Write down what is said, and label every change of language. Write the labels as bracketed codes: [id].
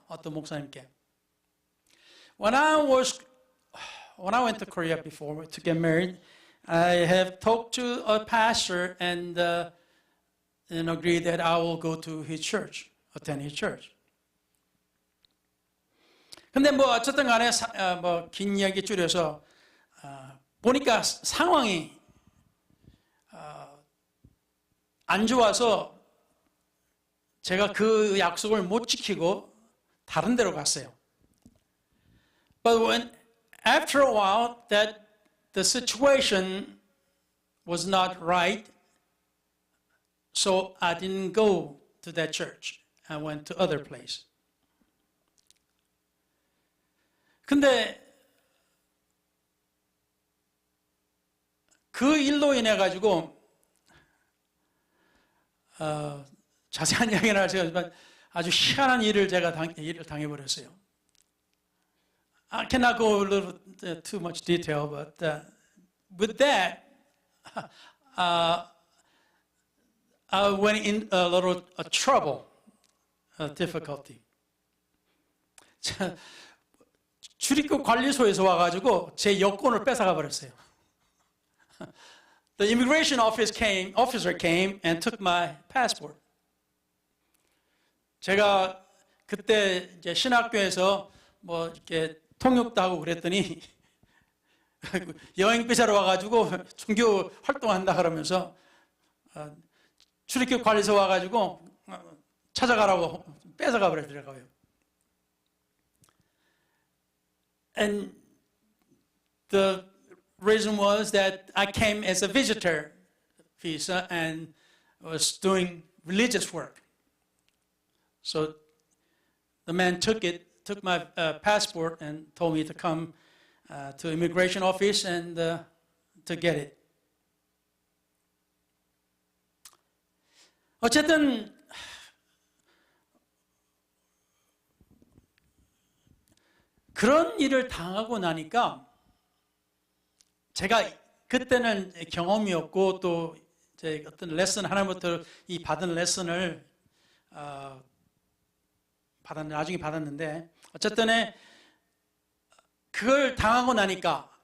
[ko] 어떤 목사님께. [en] When I went to Korea before to get married, I have talked to a pastor and agreed that I will go to his church, attend his church. [ko] 근데 뭐 어쨌든 간에 뭐 긴 이야기 줄여서 보니까 상황이 안 좋아서 제가 그 약속을 못 지키고 다른 데로 갔어요. [en] But after a while that the situation was not right, so I didn't go to that church. I went to other place. [ko] 근데 그 일로 인해 가지고 자세한 이야기는 하지만 아주 희한한 일을 제가 당해버렸어요. [en] I cannot go a little too much detail, but with that, I went in a little trouble, difficulty. [ko] 출입국 관리소에서 와가지고 제 여권을 뺏어가 버렸어요. [en] The immigration officer came and took my passport. [ko] 제가 그때 이제 신학교에서 뭐 이렇게 통역도 하고 그랬더니 여행 비자로 와가지고 종교 활동한다 그러면서 출입국 관리소 와가지고 찾아가라고 뺏어가 버리더라고요. [en] And the reason was that I came as a visitor visa and was doing religious work. So the man took my passport and told me to come to immigration office and to get it. [ko] 어쨌든 그런 일을 당하고 나니까 제가 그때는 경험이 없고 또 제 어떤 레슨 하나부터 이 받은 레슨을 나중에 받았는데 어쨌든 그걸 당하고 나니까